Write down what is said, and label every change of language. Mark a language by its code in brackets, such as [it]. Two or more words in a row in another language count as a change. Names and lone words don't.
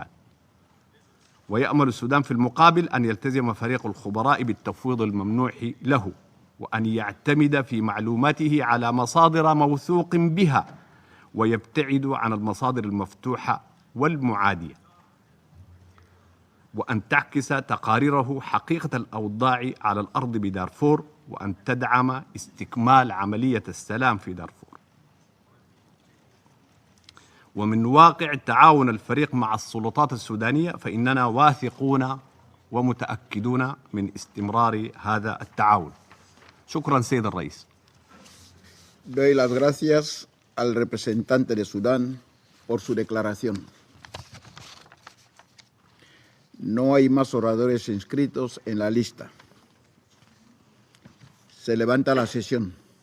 [ar] ويأمل السودان في المقابل أن يلتزم فريق الخبراء بالتفويض الممنوح له، وأن يعتمد في معلوماته على مصادر موثوق بها ويبتعد عن المصادر المفتوحة والمعادية، وأن تعكس تقاريره حقيقة الأوضاع على الأرض بدارفور، وأن تدعم استكمال عملية السلام في دارفور. ومن واقع تعاون الفريق مع السلطات السودانية فإننا واثقون ومتأكدون من استمرار هذا التعاون. شكرا سيد الرئيس. [es] Doy las gracias al representante de Sudán por su declaración. No hay más oradores inscritos en la lista. Se levanta la sesión.